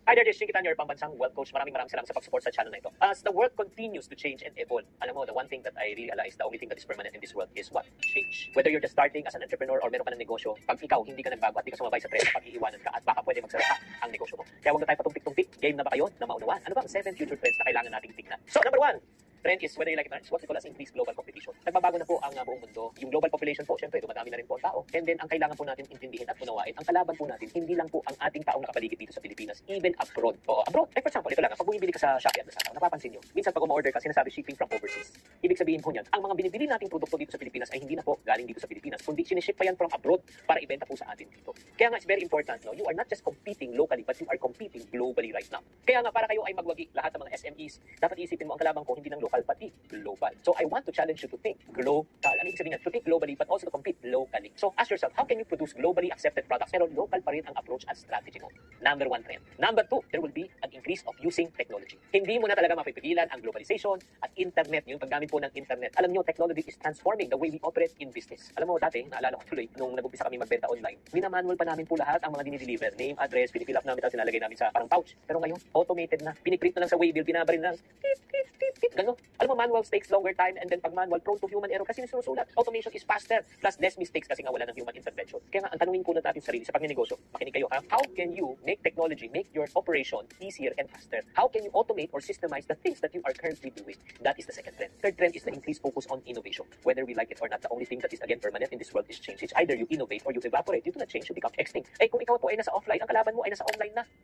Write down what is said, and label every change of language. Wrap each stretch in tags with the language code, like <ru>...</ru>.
<en>Hi there, this is Shinkitan, your pambansang wealth coach.</en> <tl>Maraming salamat sa pag-support sa channel na ito.</tl> <en>As the world continues to change and evolve, alam mo, the one thing that I realize, the only thing that is permanent in this world is what?</en> <tl>Change.</tl> <en>Whether you're just starting as an entrepreneur</en> <tl>or meron ka ng negosyo, pag ikaw hindi ka nagbago at hindi ka sumabay sa trend, pag-iiwanan ka at baka pwede magsara ang negosyo mo. Kaya huwag na tayo patumpik-tumpik. Game na ba kayo na maunawaan? Ano ba ang 7 future trends na kailangan nating tignan? So, number 1.</tl> <en>Trend is, whether you like it or not, what we call as increased global competition.</en> <tl>Nagbabago na po ang buong mundo. Yung global population po, syempre, dumadami na rin po ang tao. And then, ang kailangan po natin intindihin at unawain, ang kalaban po natin, hindi lang po ang ating taong nakapaligid dito sa Pilipinas,</tl> <en>even abroad.</en> <tl>Oo, abroad.</tl> <en>Like for example,</en> <tl>ito lang, pag bumibili ka sa Shopee at Lazada, napapansin nyo, minsan pag umorder ka, sinasabi shipping from overseas. Ibig sabihin po niyan, ang mga binibili nating produkto dito sa Pilipinas ay hindi na po galing dito sa Pilipinas, kundi siniship pa yan from abroad para ibenta po sa atin dito. Kaya nga,</tl> <en>it's very important, no? You are not just competing locally, but you are competing globally right now.</en> <tl>Kaya nga, para kayo ay magwagi lahat ng mga SMEs, dapat isipin mo ang kalaban ko, hindi lang local, pati global.</tl> <en>So I want to challenge you to think global.</en> <tl>Ano ibig sabihin niyan?</tl> <en>To think globally but also to compete locally. So ask yourself, how can you produce globally accepted products</en> <tl>pero local pa rin ang approach at strategy mo?</tl> <en>Number 1 trend. Number 2, there will be an increase of using technology.</en> <tl>Hindi mo na talaga mapipigilan ang globalization at internet, yung paggamit po ng internet. Alam niyo,</tl> <en>technology is transforming the way we operate in business.</en> <tl>Alam mo, dati, naalala ko tuloy, nung nag-umpisa kami magbenta online, minamanual pa namin po lahat ang mga dinideliver. Name, address, pinifill up namin, tapos sinalagay namin sa parang pouch. Pero ngayon, automated na. Piniprint na lang sa waybill, binabaril na lang. Gano'n. Alam mo,</tl> <en>manual takes longer time and then</en> <tl>pag manual, prone to human error kasi sinusulat.</tl> <en>Automation is faster plus less mistakes kasi nga wala ng human intervention.</en> <tl>Kaya nga, ang tanungin ko na natin sa sarili sa pagnenegosyo, makinig kayo ha,</tl> <en>how can you make technology, make your operation easier and faster? How can you automate or systemize the things that you are currently doing? That is the second trend. Third trend is the increased focus on innovation. Whether we like it or not, the only thing that is again permanent in this world is change. It's either you innovate or you evaporate. You do not change, you become extinct.</en> <tl>Eh kung ikaw po ay nasa offline, ang kalaban mo ay nasa online na.</tl>